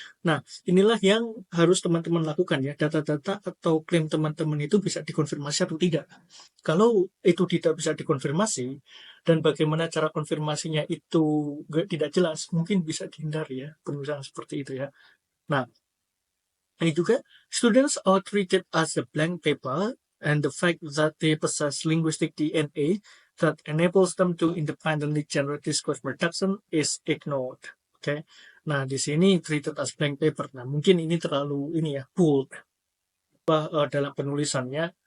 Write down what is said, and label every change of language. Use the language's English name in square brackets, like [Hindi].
[Indonesian] Nah, inilah yang harus teman-teman lakukan ya. Data-data atau klaim teman-teman itu bisa dikonfirmasi atau tidak. Kalau itu tidak bisa dikonfirmasi, dan bagaimana cara konfirmasinya itu tidak jelas, mungkin bisa dihindari ya, penulisan seperti itu ya. Nah, ini juga, [English] students are treated as a blank paper, and the fact that they possess linguistic DNA that enables them to independently generate discourse production is ignored. Oke. [Indonesian] Nah, di sini [English] treated as blank paper. [Indonesian] Nah, mungkin ini terlalu bold dalam penulisannya.